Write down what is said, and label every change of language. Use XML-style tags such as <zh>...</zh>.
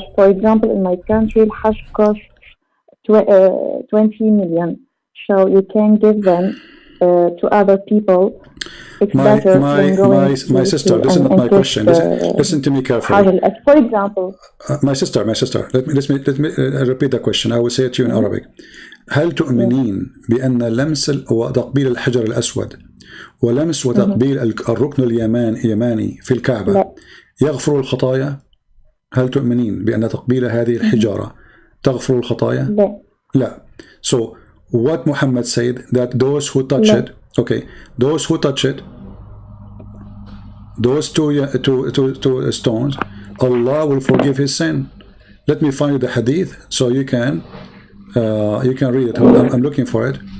<en>For example in my country الحج costs 20 million, so you can give them to other people. It's better than going my sister, this is not my question. Listen to me carefully. For example, my sister, let me repeat the question. I will say it to you in Arabic.</en> <ar>هل تؤمنين بأن لمس وتقبيل الحجر الأسود ولمس وتقبيل الركن اليماني في الكعبة يغفر الخطايا؟ هل تؤمنين بأن تقبيل هذه الحجارة تغفر الخطايا؟ لا.</ar> <en>So what Muhammad said that those who touch it, okay, those who touch it, those two stones, Allah will forgive his sin. Let me find the hadith so you can read it. I'm looking for it.</en>